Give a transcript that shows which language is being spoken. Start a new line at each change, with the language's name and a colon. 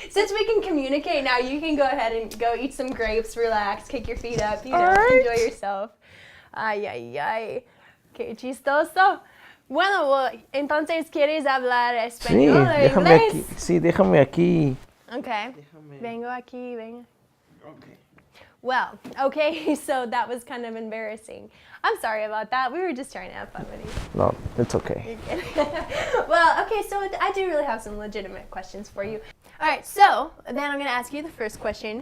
English: Since we can communicate now, you can go ahead and go eat some grapes, relax, kick your feet up, enjoy yourself.
Spanish: Ay, ay, ay. Qué chistoso. Bueno, entonces, ¿quieres hablar español o inglés? Déjame aquí. Okay. Vengo aquí, venga. Okay.
English: Well, okay, so that was kind of embarrassing. I'm sorry about that. We were just trying to have fun with you. No, it's okay. Well, okay, so I do really have some legitimate questions for you. All right, so then I'm going to ask you the first question.